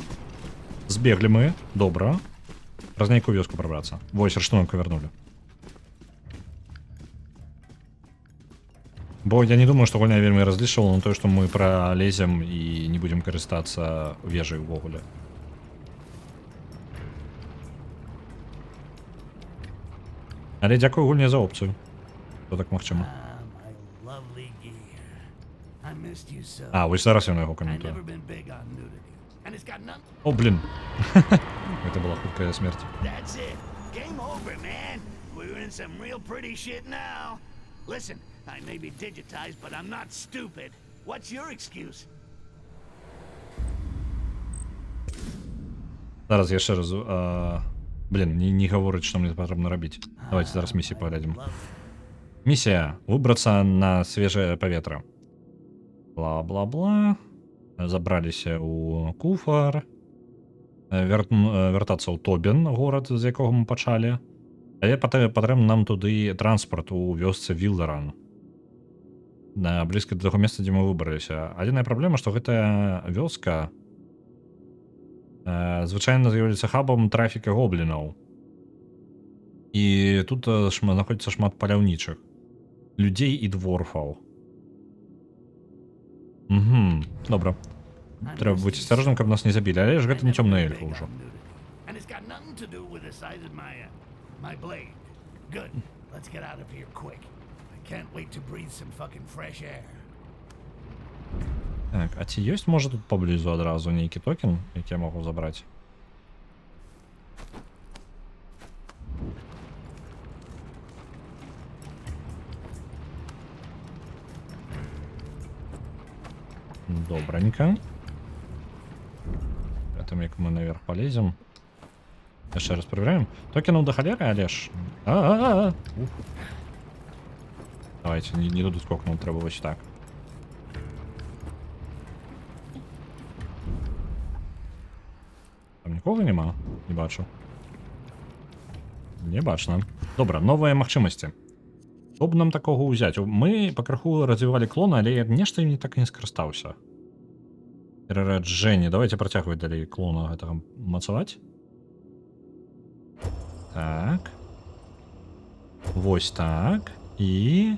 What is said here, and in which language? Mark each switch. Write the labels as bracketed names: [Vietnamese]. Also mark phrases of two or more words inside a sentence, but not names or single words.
[Ukrainian] Збегли ми, добре. [Belarusian] Праз нейкую вёску пробраться. Вось, раштунок вернули. Бо я не думаю, што гульня вельмі разлічвала на тое, што мы пролезем і не будзем карыстацца вежай увогуле. Але дзякую гульне за опцыю. То так магчыма. [English] My lovely gear. I missed you so. [Belarusian] А, вось зараз я на яго [English] I've [Belarusian] каментую. [English] never been big on nudity. And it's got nothing. [Belarusian] О, блін. Гэта была хуткая смерць. [English] That's it. Game over, man. We're in some real pretty shit now. Listen, I may be digitized, but I'm not stupid. What's your excuse? [Belarusian] Зараз яшчэ раз... Блін, не гаворыць, што мне патрэбна рабіць. Давайте зараз місію паглядзім. Місія. Выбрацца на свежае паветра. Бла-бла-бла. Забраліся ў куфар. Вяртацца ў Тобін, горад, з якога мы пачалі. Але патрэбна нам туды транспарт у вёсцы Вілдаран. Блізка да таго месца, дзе мы выбраліся. Адзіная праблема, што гэтая вёска звычайна з'яўляецца хабам трафіка гоблінаў. І тут знаходзіцца шмат паляўнічых. Людзей і дворфаў. Добра. Трэба быць асцярожным, каб нас не забілі, але ж гэта не цёмныя эльфы ўжо. [English] And it's got nothing to do with the size of my blade. Good. Let's get out of here quick. I can't wait to breathe some fucking fresh air. [Belarusian] Так, а ці ёсць, можа, тут паблізу адразу нейкі токен, які я магу забраць? Добренько. [Russian] Потом як мы наверх полезем. [Belarusian] Яшчэ раз [Russian] проверяем. Токенов до холеры, Олеж. Ух. [Ukrainian] Давайте, не туди скокнув, треба ось так. Там нікого нема? Не бачу. Не бачно. Добре, [Belarusian] новые магчымасці. Што б нам такого ўзяць? Мы пакрыху развівалі клона, але я нешта не так і не скарыстаўся. Перараджэнне. Давайте працягваць далей клона гэтага мацаваць. Так. Вось так. І...